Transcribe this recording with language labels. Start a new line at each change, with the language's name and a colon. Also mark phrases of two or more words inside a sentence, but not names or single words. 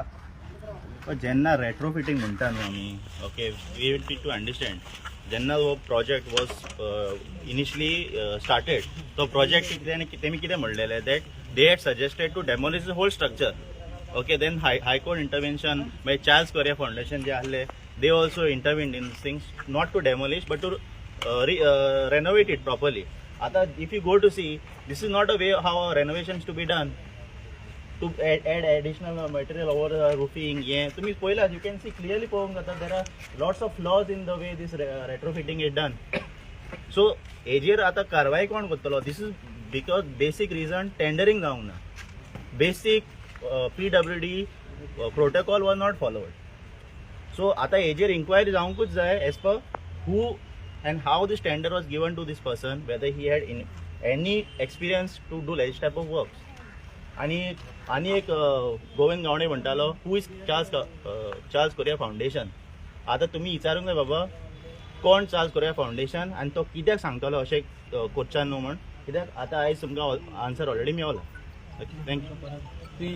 Konkani: पण जेन्ना रेट्रोफिटींग म्हणटा न्हू आमी,
English: okay, we need to understand
Konkani: जेन्ना हो प्रोजेक्ट
English: was initially started,
Konkani: तो प्रोजेक्ट तेमी कितें म्हणलेलें
English: that they had suggested to demolish the whole structure. okay, then High Court intervention मागीर चार्ल्स कोरिया फाउंडेशन
Konkani: जे आहले
English: they also intervened in things not to demolish but to renovate it properly. आता if you go to see, this is not a way how renovations to be done. To add additional material over roofing, yeah.
Konkani: तुम्ही पहिला
English: you can see clearly
Konkani: पळोवंक जाता
English: there are lots of flaws in the way this retrofitting is done.
Konkani: So हेजेर आता कारवाई कोण करतलो?
English: This is because basic reason tendering
Konkani: जावंक ना.
English: Basic PWD protocol was not followed. So
Konkani: आता हेजेर
English: inquiry
Konkani: जावंकूच जाय
English: as per who and how this tender was given to this person, whether he had any experience to do this type of works.
Konkani: आणि एक गोविंद गावडे म्हणटालो
English: who is
Konkani: चार्ल्स कोरिया फाउंडेशन. आता तुम्ही विचारूंक जाय बाबा कोण चार्ल्स कोरिया फाउंडेशन आनी तो कित्याक सांगतलो अशें कोच्च्यान न्हू म्हण, कित्याक आतां आयज तुमकां
English: answer already
Konkani: मेवला.
English: थँक्यू.